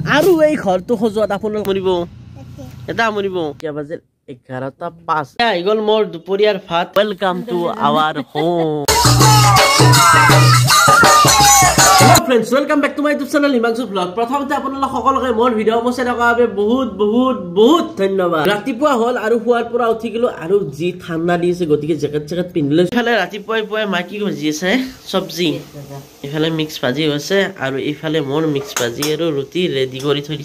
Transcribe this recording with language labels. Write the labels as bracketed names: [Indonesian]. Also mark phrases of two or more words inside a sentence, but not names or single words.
[Assamese] আৰু এই ঘৰটো সজোৱাত আপোনালোক মৰিব এটা মৰিব এতিয়া বাজে 11:05 আহি গ'ল মোৰ দুপৰীয়াৰ ভাত [English] welcome to our home friends welcome back to my YouTube channel Himanshu blog [Assamese] प्रथमते আপোনালোক সকলোকে মোৰ ভিডিও মছে থকা বাবে বহুত বহুত বহুত ধন্যবাদ ৰাতিপুৱা হল আৰু শুৱাৰ পৰা উঠি গলো আৰু যি ঠাণ্ডা দিছে গতিকে জেকেট জেকেট পিন্ধিলে ইফালে ৰাতিপুৱাই পুৱাই মাকি ভাজি আছে সবজি ইফালে মিক্স ভাজি হৈছে আৰু ইফালে মোৰ মিক্স ভাজি আৰু ৰুটি ৰেডি কৰি থৈ